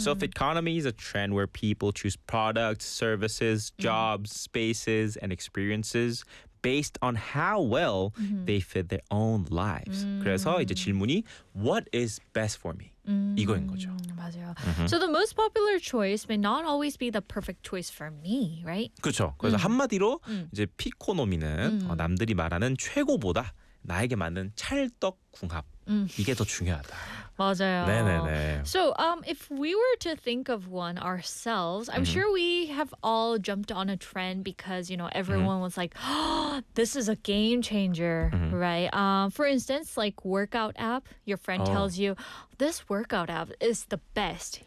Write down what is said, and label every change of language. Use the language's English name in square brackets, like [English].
[English] So Fitconomy is a trend where people choose products, services, jobs, spaces, and experiences based on how well they fit their own lives. [Korean] 그래서 이제 질문이 [English] what is best for me? [Korean] 이거인 거죠. 맞아요. [English] So the most popular choice may not always be the perfect choice for me, right? [Korean] 그렇죠. 그래서 한마디로 이제 피코노미는 남들이 말하는 최고보다 나에게 맞는 찰떡궁합 이게 더 중요하다. 맞아요. 네네네. [English] So if we were to think of one ourselves, I'm sure we have all jumped on a trend because, you know, everyone was like, oh, this is a game changer, right? For instance, like workout app, your friend tells you, this workout app is the best.